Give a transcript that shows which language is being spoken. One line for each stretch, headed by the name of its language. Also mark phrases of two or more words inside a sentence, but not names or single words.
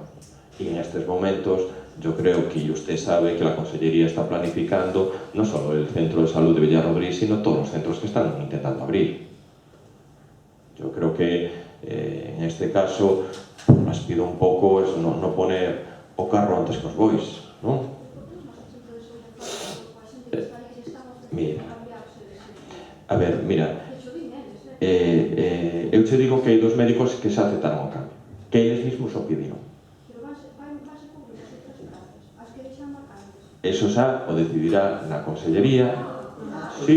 Spanish: Y en estos momentos yo creo que usted sabe que la Consellería está planificando no solo el Centro de Salud de Villarrodrín, sino todos los centros que están intentando abrir. Yo creo que en este caso les pido un poco eso, no poner
Galician: o carro antes que os bois,
Spanish: ¿no?
Galician: Mira, a ver, mira, eu te digo que hai dos médicos que xa aceptaron o cambio, que eles mismos o pidieron. Eso xa o decidirá na Consellería.